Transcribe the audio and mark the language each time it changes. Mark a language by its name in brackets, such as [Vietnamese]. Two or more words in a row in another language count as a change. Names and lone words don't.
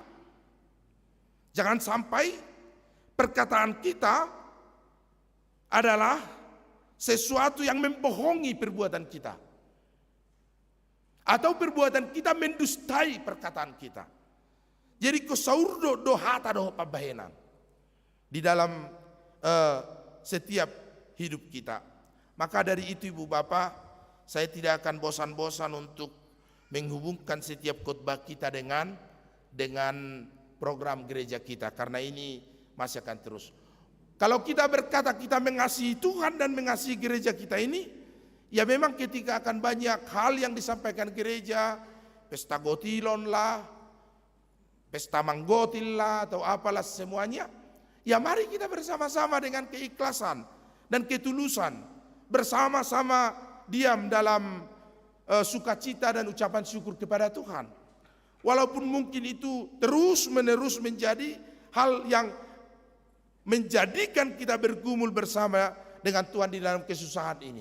[Indonesian] Jangan sampai perkataan kita adalah sesuatu yang membohongi perbuatan kita. Atau perbuatan kita mendustai perkataan kita. Jadi [Batak Toba] kosaurdo dohata doh pabahenan [Indonesian] di dalam setiap hidup kita. Maka dari itu Ibu Bapak, saya tidak akan bosan-bosan untuk menghubungkan setiap khotbah kita dengan program gereja kita, karena ini masih akan terus. Kalau kita berkata kita mengasihi Tuhan dan mengasihi gereja kita ini, ya memang ketika akan banyak hal yang disampaikan gereja, pesta gotilon lah, pesta manggotil lah, atau apalah semuanya, ya mari kita bersama-sama dengan keikhlasan dan ketulusan, bersama-sama diam dalam sukacita dan ucapan syukur kepada Tuhan. Walaupun mungkin itu terus-menerus menjadi hal yang menjadikan kita bergumul bersama dengan Tuhan di dalam kesusahan ini.